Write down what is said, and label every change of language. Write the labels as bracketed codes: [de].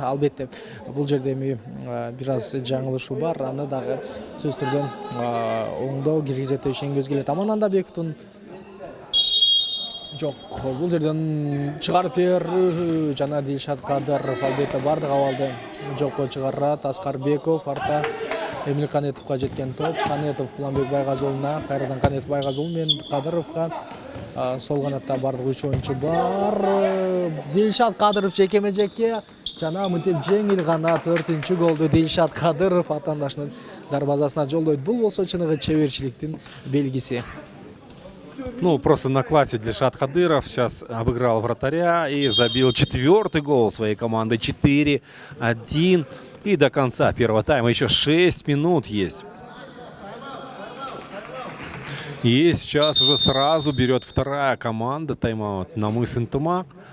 [ky] Албетте бул жерде эми бир аз жаңылышуу бар. Аны дагы сөзсүз түрдө оңдоо киргизет деп ишенгибиз келет. Аман Андабековдун жок, бул жерден чыгарып берүү жана Дилшат Кадыров албетте бардык абалды жокко чыгарат. Аскарбеков арта Эмил Канетовго жеткен топ. Канетов Куламбек Байгазуловна, кайрадан Канетов Байгазулов менен Кадыровго. Сол канатта бардык 3 оюнчу бар. Дилшат Кадыров жекеме-жекке жана мынтип жеңил гана 4-чү голду Дилшат Кадыров атаандашынын дарбазасына жолдойт. Бул болсо чыныгы чеберчиликтин белгиси. [ru] Ну, просто на классе Дилшат Кадыров сейчас обыграл вратаря и забил 4-й гол своей команды. 4-1. И до конца первого тайма еще 6 минут есть. И сейчас уже сразу берет вторая команда тайм-аут Намыс Интымак.